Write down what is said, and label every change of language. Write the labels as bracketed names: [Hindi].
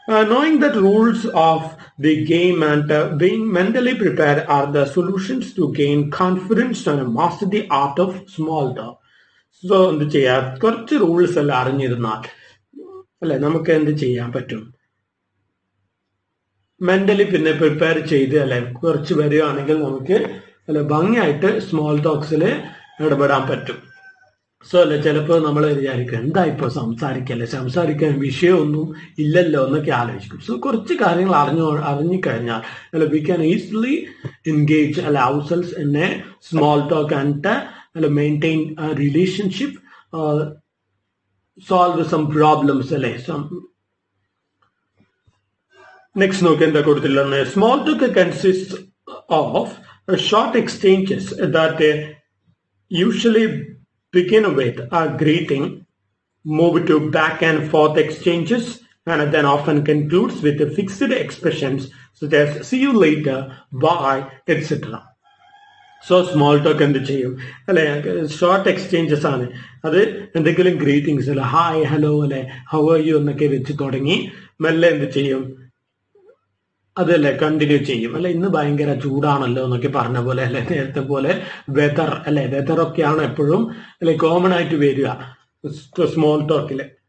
[English] Knowing that rules of the game and being mentally prepared are the solutions to gain confidence and master the art of small talk. [Malayalam] So, എന്ത് ചെയ്യാം, കുറച്ച് rules അറിഞ്ഞിരുന്നാൽ നമുക്ക് എന്ത് ചെയ്യാൻ പറ്റും, mentally പിന്നെ prepare ചെയ്ത് അല്ലെ കുറച്ച് വരികയാണെങ്കിൽ നമുക്ക് അല്ലെ ഭംഗിയായിട്ട് സ്മോൾ ടോക്സിൽ ഇടപെടാൻ പറ്റും. സോ അല്ലെ ചിലപ്പോൾ നമ്മൾ വിചാരിക്കും എന്താ ഇപ്പോൾ സംസാരിക്കാൻ വിഷയമൊന്നും ഇല്ലല്ലോ എന്നൊക്കെ ആലോചിക്കും. സോ കുറച്ച് കാര്യങ്ങൾ അറിഞ്ഞുകഴിഞ്ഞാൽ അല്ലെ [English] We can easily engage അല്ലെ ourselves in a small talk and അല്ലെ maintain a relationship, solve some problems അല്ലെ. [Malayalam] നെക്സ്റ്റ് നോക്കി എന്താ കൊടുത്തില്ലെന്ന്. [English] Small talk consist of short exchanges that usually begin with a greeting, move to back and forth exchanges, and then often concludes with the fixed expressions such as see you later, bye, etc. [Malayalam] So small talk എന്ത് ചെയ്യും അല്ലെ, short exchanges ആണ്. അത് എന്തെങ്കിലും greetings അല്ലെ hi hello അല്ലെ how are you എന്നൊക്കെ വെച്ച് തുടങ്ങി മെല്ലെ എന്ത് ചെയ്യും അതല്ലേ കണ്ടിന്യൂ ചെയ്യും അല്ലെ. ഇന്ന് ഭയങ്കര ചൂടാണല്ലോ എന്നൊക്കെ പറഞ്ഞ പോലെ അല്ലെ, നേരത്തെ പോലെ വെതർ അല്ലെ, വെതറൊക്കെയാണ് എപ്പോഴും അല്ലെ കോമൺ ആയിട്ട് വരിക സ്മോൾ ടോക്കില്.